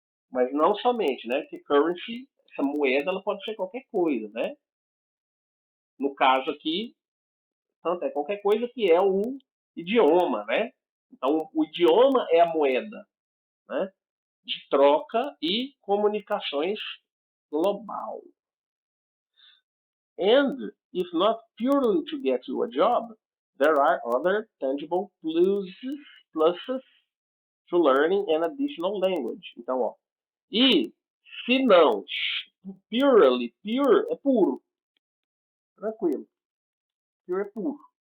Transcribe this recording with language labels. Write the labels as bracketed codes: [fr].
[pt] Mas não somente, né? Que currency, essa moeda, ela pode ser qualquer coisa, né? No caso aqui, tanto é qualquer coisa que é o idioma, né? Então, o idioma é a moeda, né? De troca e comunicações global. [en] And if not purely to get you a job, there are other tangible pluses to learning an additional language. [pt] Então, ó, e se não, purely, pure é puro, tranquilo, pure é puro.